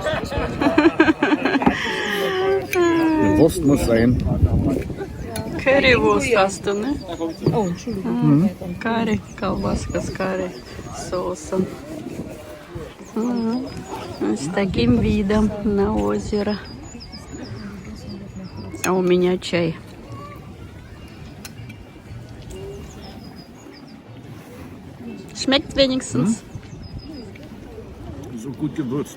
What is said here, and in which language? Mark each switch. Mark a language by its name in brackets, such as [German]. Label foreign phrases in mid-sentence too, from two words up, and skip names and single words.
[German] Wurst muss sein. Currywurst hast du, ne? [Russian] Карри, колбаска с карри соусом. С таким видом на озеро. А у меня чай. [German] Schmeckt wenigstens. So gut gewürzt.